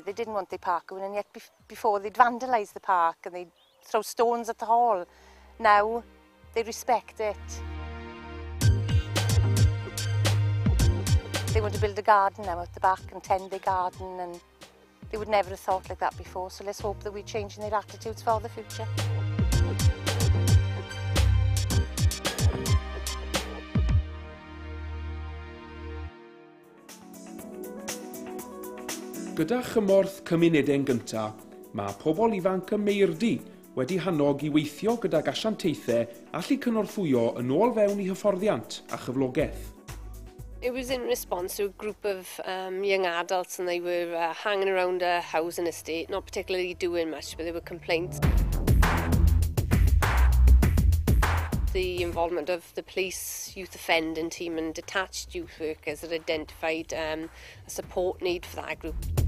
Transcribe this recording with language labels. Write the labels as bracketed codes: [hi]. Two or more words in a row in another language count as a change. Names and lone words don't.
[en] They didn't want the park going, and yet before they'd vandalise the park and they'd throw stones at the hall. Now they respect it. They want to build a garden now at the back and tend their garden, and they would never have thought like that before, so let's hope that we're changing their attitudes for the future. [cy] Gyda chymorth cymunedau'n gyntaf, mae pobl ifanc y Meirdy wedi hannog I weithio gydag asiantaethau allu cynorthwyo yn ôl fewn I hyfforddiant a chyflogaeth. [en] It was in response to a group of young adults, and they were hanging around a housing estate, not particularly doing much, but there were complaints. The involvement of the police, youth offending team and detached youth workers that identified a support need for that group.